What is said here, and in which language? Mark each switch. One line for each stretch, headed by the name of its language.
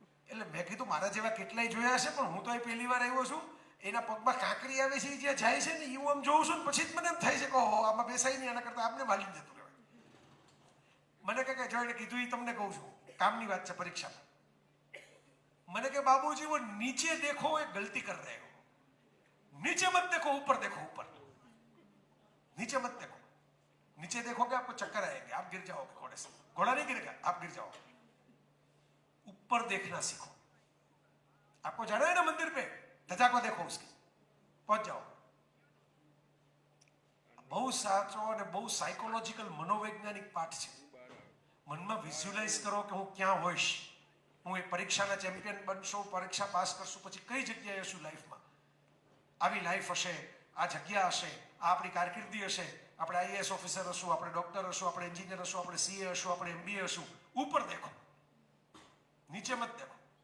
Gujarati: એટલે મેં કીધું મારા જેવા કેટલાય જોયા છે, પણ હું તો એ પહેલી વાર આવ્યો છું. એના પગમાં કાંકરી આવે છે, જ્યાં જાય છે ને એ હું આમ જોઉં છું ને પછી જ મને એમ થાય છે કે ઓહો આમાં બેસાય નહીં, આના કરતાં આપને માલી જતું રહેવાય. મને કે જોઈને કીધું એ તમને કહું છું, કામની વાત છે પરીક્ષામાં. મને કે
Hindi: બાબूजी वो नीचे देखो एक गलती कर रहे हो, नीचे मत देखो ऊपर देखो, ऊपर नीचे मत देखो, नीचे देखोगे आपको चक्कर आएंगे, आप गिर जाओगे घोड़े से, घोड़ा नहीं गिरेगा आप गिर जाओगे. ऊपर देखना सीखो. आपको जाना है ना मंदिर पे, धजा को देखो उसकी, पहुंच जाओ.
Gujarati: બહુ સાચો અને બહુ સાયકોલોજીકલ મનોવૈજ્ઞાનિક પાઠ છે. મનમાં વિઝ્યુલાઇઝ કરો કે હું ક્યાં હોઈશ, હું એ પરીક્ષાના ચેમ્પિયન બનશું, પરીક્ષા પાસ કરશું, પછી કઈ જગ્યાએ હશું લાઈફમાં, આવી લાઈફ હશે, આ જગ્યા હશે, આ આપણી કારકિર્દી હશે, આપણે IAS ઓફિસર હશું, આપણે ડોક્ટર હશું, આપણે એન્જિનિયર હશું, આપણે CA હશું, આપણે MBA હશું.
Hindi: ઉપર દેખો, નીચે મત દેખો.